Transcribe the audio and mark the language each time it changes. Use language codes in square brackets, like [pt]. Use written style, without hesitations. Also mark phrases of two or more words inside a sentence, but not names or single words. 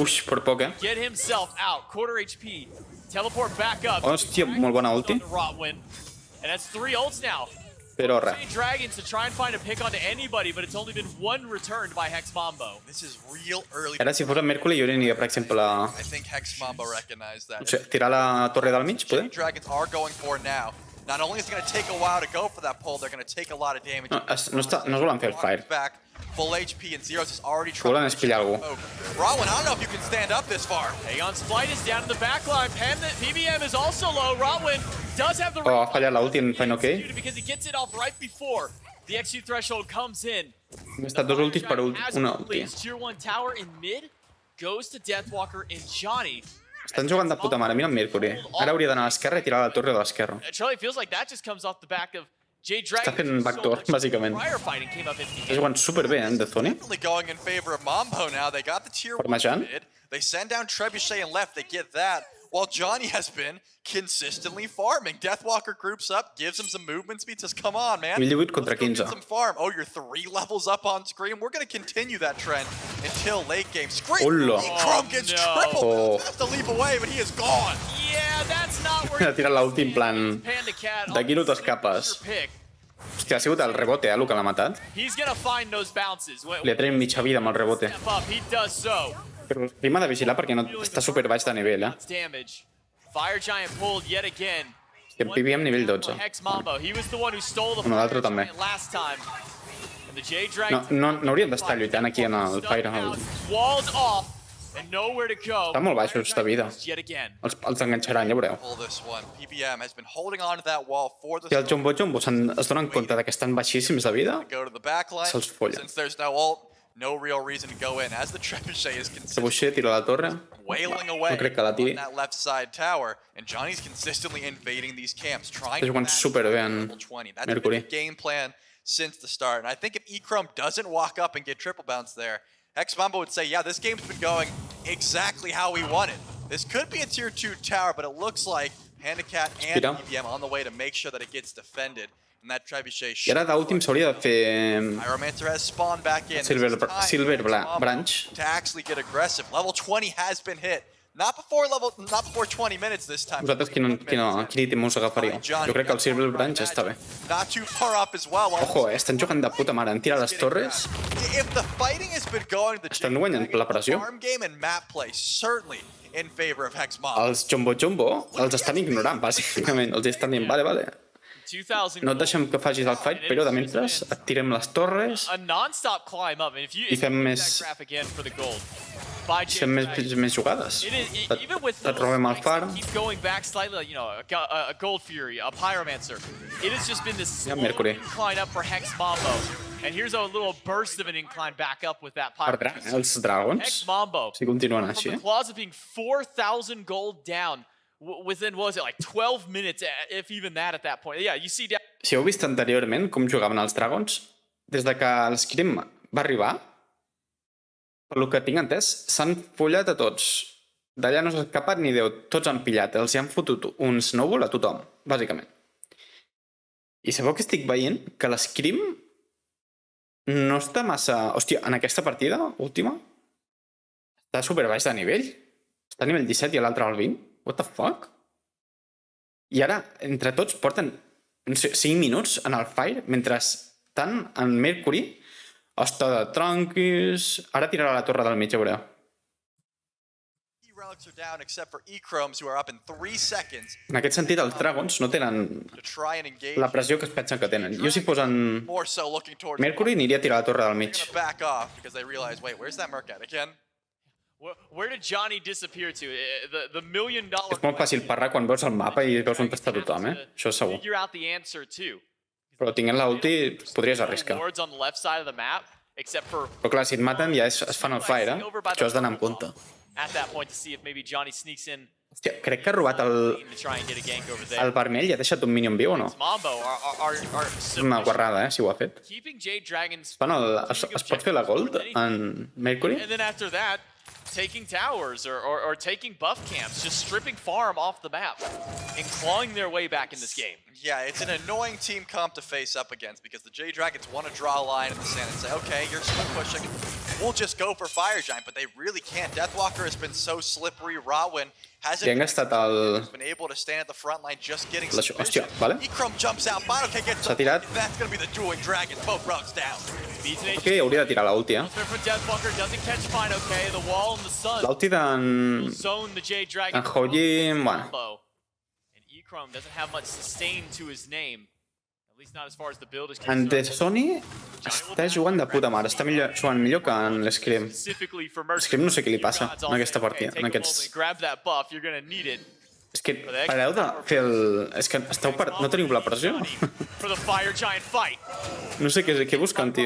[ca] Uix, per poc, eh? [en] Get himself out. Quarter HP. Teleport back up. [ca] Hòstia, molt bona ulti. Rotwin. [en] And that's 3 ults now. [ca] Però res. [en] Jade Dragons to try and find a pick onto anybody, but it's only been one returned by Hex Mambo. This is real early. [ca] Ara, si fos en Mercury, jo aniria, per exemple, a... [en] I think Hex Mambo recognized that. [ca] No sé, tirar la torre del mig, poder? [en] Jade Dragons are going for it now. Not only is it going to take a while to go for that pull, they're going to take a lot of damage. [ca] No, no es volen fer el fire. [en] Back, full HP, and Zeros is already [ca] Que volen [en] trying [ca] és pillar algú. [en] Rowan, I don't know if you can stand up this far. Aeon's flight is down in the back line. PBM is also low. Rotwin does have the [ca] Oh, ha fallat l'ulti en Fine OK. [en] because he gets it off right before the XU threshold comes in. [ca] Hem estat dos ultis per una ulti. [en] Tier 1 tower in mid goes to Deathwalker and Johnny. [ca] Estan jugant de puta mare, mira en Mercury. Ara hauria d'anar a l'esquerra i tirar la torre de l'esquerra. [en] Charlie feels like that just comes off the back of Jade Dragon. [ca] Està fent backdoor, bàsicament. Està jugant superbé, en Deathwony. [en] Definitely going in favor of Mambo now. They got the tier 1 Parmesan. mid. They send down Trebuchet and left. They get that. While Johnny has been consistently farming. Deathwalker groups up, gives him some movement speed, says, come on, man. [ca] 1018 contra [en] Let's go 15. get some farm. Oh, you're 3 levels up on screen. We're going to continue that trend until late game. Scream! [ca] Hola. [en] Chrome gets Oh, triple. no. Has to leap away, but he is gone. Yeah, that's not where [ca] Ha tirat l'ulti en plan... [en] Panda Cat [ca] D'aquí no t'escapes. [en] pick. [ca] Hòstia, ha sigut el rebote, el que l'ha matat. [en] He's gonna find those bounces. [ca] Li ha tret mitja vida amb el rebote. [en] Step up, he does so. [ca] Però el Prim ha de vigilar perquè no està super baix de nivell, eh? [en] Damage. Fire Giant pulled yet again. [ca] Hòstia, en PBM nivell 12. [en] Hex Mambo. He was the one who stole the [ca] Bueno, l'altre [en] Fire [ca] també. [en] Giant last time. And the Jade [ca] No, [en] Dragon [ca] no hauríem d'estar lluitant aquí en el Fire. [en] walled off and nowhere to go. [ca] Està molt baixos de vida. [en] Yet again. [ca] Els enganxaran, ja veureu. [en] Pull this one. PBM has been holding on to that wall for the [ca] Si els Jumbo es donen compte de que estan baixíssims de vida, [en] go to the back line. [ca] se'ls folla. [en] Since there's no ult, no real reason to go in. As the Trebuchet is consistently [ca] Trebuchet tira la torre. [en] wailing away [ca] No crec que la [en] on [ca] tiri. [en] that left side tower, and Johnny's consistently invading these camps, trying [ca] Està [en] to [ca] jugant [en] match [ca] superbé en [en] level 20. That's been [ca] Mercury. [en] the game plan since the start. And I think if E-Chrome doesn't walk up and get triple bounce there, Hex Mambo would say, yeah, this game's been going exactly how we wanted. This could be a tier 2 tower, but it looks like Handicat and [ca] Mira. [en] PBM on the way to make sure that it gets defended. And that Trebuchet [ca] I ara d'últim s'hauria de fer [en] Pyromancer has spawned back in. [ca] Silver [en] This is time [ca] Silver [en] for Mambo [ca] Branch. [en] to actually get aggressive. Level 20 has been hit. Not before 20 minutes this time. [ca] Vosaltres quin item us agafaríeu? Jo crec que el Silver Branch està bé. [en] Not too far up as well. [ca] Ojo, estan jugant de puta mare. Han tirat les torres. [en] If the fighting has been going, the [ca] Estan guanyant la pressió. [en] farm game and map play certainly in favor of Hex Mambo. [ca] Els Jumbo els estan ignorant, bàsicament. Els estan dient, vale. 2000 No et deixem que facis el fight, però de mentre et tirem les torres [en] a non-stop climb up, and if you [ca] i fem més, [en] that graph again for the gold by [ca] fem més jugades. [en] It is even with [ca] Et robem el far. [en] keep going back slightly, you know, a Gold Fury, a Pyromancer. It has just been this slow [ca] Mercury. [en] incline up for Hex Mambo, and here's a little burst of an incline back up with that Pyromancer. [ca] Els dragons, [en] Hex Mambo [ca] si continuen [en] from [ca] així. [en] the claws of being 4,000 gold down within, what was it, like 12 minutes, if even that at that point. Yeah, you see down. [ca] Si heu vist anteriorment com jugaven els dragons, des de que l'Scrim va arribar, pel que tinc entès, s'han follat a tots. D'allà no s'ha escapat ni Déu, tots han pillat. Els hi han fotut un snowball a tothom, bàsicament. I sabeu que estic veient? Que l'Scrim no està massa... Hòstia, en aquesta partida última està super baix de nivell. Està a nivell 17 i l'altre al 20. [en] What the fuck? [ca] I ara, entre tots, porten no sé, 5 minuts en el Fire, mentre estan en Mercury està de tranquis... Ara tirarà la torre del mig, ja veureu. [en] Relics are down except for E-Chromes, who are up in 3 seconds [ca] En aquest sentit, els Dragons no tenen [en] to try and engage. [ca] la pressió que es pensen que tenen. Jo si fos en [en] More so looking towards [ca] Mercury aniria a tirar la torre del mig. [en] They're gonna back off because they realize, wait, where's that Merc at again? Where did Johnny disappear to? The $1 million. [ca] És molt fàcil parrar quan veus el mapa i veus on està tothom, Això és segur. [en] Figure out the answer too. [ca] Però tinguent l'ulti podries arriscar. [en] Wards on the left side of the map, except for [ca] Però clar, si et maten ja es fan el Fire, Això has d'anar amb compte. [en] at that point to see if maybe Johnny sneaks in [ca] Hòstia, crec que ha robat [en] to try and get a gank over there. [ca] el vermell i ha deixat un minion viu o no? [en] Mambo are [ca] És una guarrada, si ho ha fet. [en] keeping Jade Dragons. [ca] Es pot fer la gold en Mercury? [en] And then after that, taking towers or taking buff camps, just stripping farm off the map and clawing their way back in this game. Yeah, it's an annoying team comp to face up against because the Jade Dragons want to draw a line in the sand and say, okay, you're split pushing, we'll just go for Fire Giant, but they really can't. Deathwalker has been so slippery. Rawin [ca] Li han gastat el... [en] been able to stand at the front line, just getting [ca] La... [en] some [ca] Hòstia, [en] vision. [ca] vale. [en] Ikram jumps out, Final gets [ca] S'ha tirat. [en] That's going to be the dueling dragons, both routes down. [ca] Ok, hauria de tirar l'ulti, eh? L'ulti d'en... En Hoji... Bueno. [en] And Ikram doesn't have much sustain to his name. At least not as far as the build is [ca] En The [en] concerned. [ca] Sony està jugant de puta mare. Està jugant millor que en l'Scrim. L'Scrim no sé què li passa en aquesta partida, en aquests... [en] Grab that buff, you're gonna need it. [ca] És que pareu de fer el... És que esteu no teniu la pressió? [en] For the Fire Giant fight. [ca] No sé què busquen, tio.